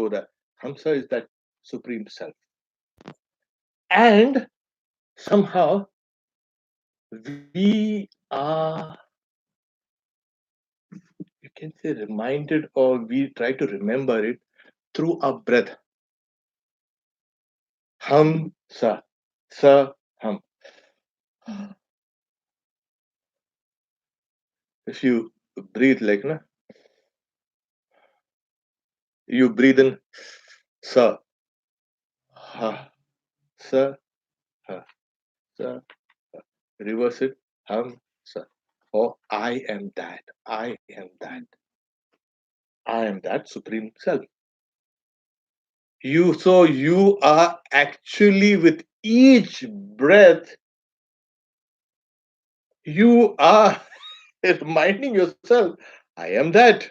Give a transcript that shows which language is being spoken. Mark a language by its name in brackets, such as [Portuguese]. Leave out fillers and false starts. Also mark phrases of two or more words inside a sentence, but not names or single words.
[English] Hamsa is that supreme self. And somehow we are, you can say, reminded, or we try to remember it through our breath. [Sanskrit] Hum sa, sa hum. [English] If you breathe like, na, you breathe in sa, ha, sa, ha, sa, ha. Reverse it, hum sa. Or I am that, I am that. I am that supreme self. So you are actually, with each breath, you are reminding yourself, I am that.